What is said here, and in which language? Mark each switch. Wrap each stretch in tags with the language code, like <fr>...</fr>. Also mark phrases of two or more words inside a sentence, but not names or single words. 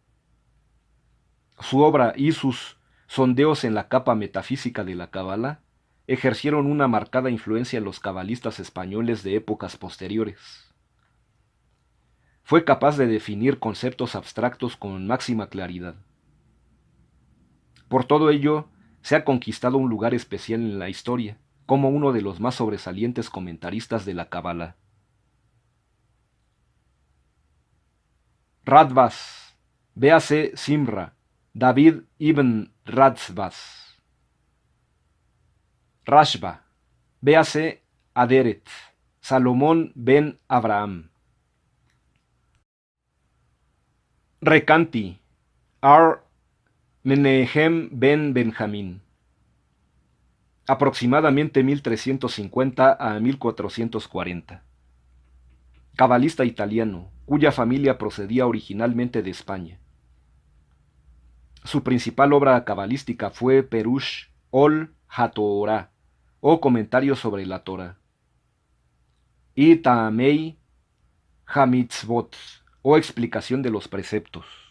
<es>Su obra y sus sondeos en la capa metafísica de la Cábala ejercieron una marcada influencia en los cabalistas españoles de épocas posteriores. Fue capaz de definir conceptos abstractos con máxima claridad. Por todo ello, se ha conquistado un lugar especial en la historia, como uno de los más sobresalientes comentaristas de la Cábala. Radbaz, véase Simra, David ibn Radbaz. Rashba, véase Aderet, Salomón ben Abraham. Recanti, Menehem ben Benjamín. Aproximadamente 1350 a 1440. Cabalista italiano, cuya familia procedía originalmente de España. Su principal obra cabalística fue Perush ol HaTorah, o comentario sobre la Torah, y Ta'amei HaMitzvot, o explicación de los preceptos.</es>